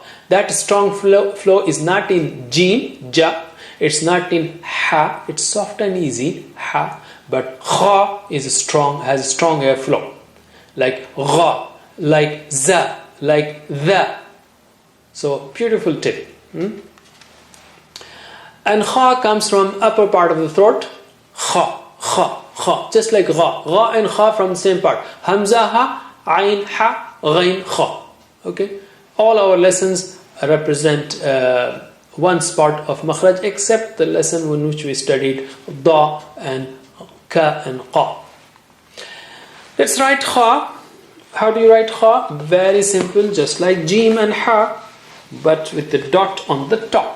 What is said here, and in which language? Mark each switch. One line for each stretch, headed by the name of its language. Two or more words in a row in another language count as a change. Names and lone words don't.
English: That strong flow is not in jim, ja, it's not in ha, it's soft and easy, ha, but kha is strong, has a strong airflow, like gha, like za, like the. So beautiful tip. And kha comes from upper part of the throat. Kha, kha, kha. Just like gha. Gha and kha from the same part. Hamza ha, ayn ha, ghain kha. Okay? All our lessons represent one spot of makhraj except the lesson in which we studied da and ka and qa. Let's write kha. How do you write kha? Very simple, just like jim and ha, but with the dot on the top.